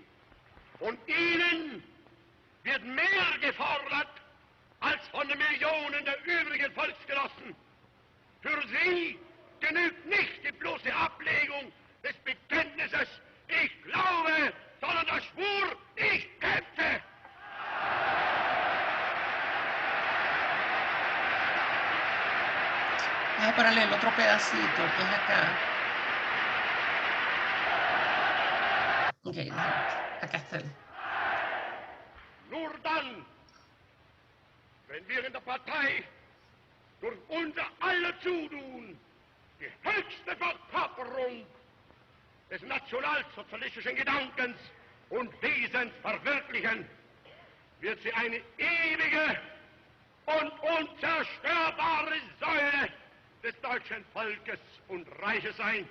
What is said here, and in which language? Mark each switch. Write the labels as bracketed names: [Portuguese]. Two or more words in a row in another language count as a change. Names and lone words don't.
[German] Und ihnen wird mehr gefordert als von den Millionen der übrigen Volksgenossen. Für sie genügt nicht die bloße Ablegung des Bekenntnisses, ich glaube, sondern der Schwur, ich kämpfe. [Spanish] Voy a ponerle el otro pedacito que es acá. Ok, acá está. [German] Nur dann, wenn wir in der Partei durch unser aller Zutun die höchste Verkörperung des nationalsozialistischen Gedankens und Wesens verwirklichen, wird sie eine ewige und unzerstörbare Säule des deutschen Volkes und Reiches sein.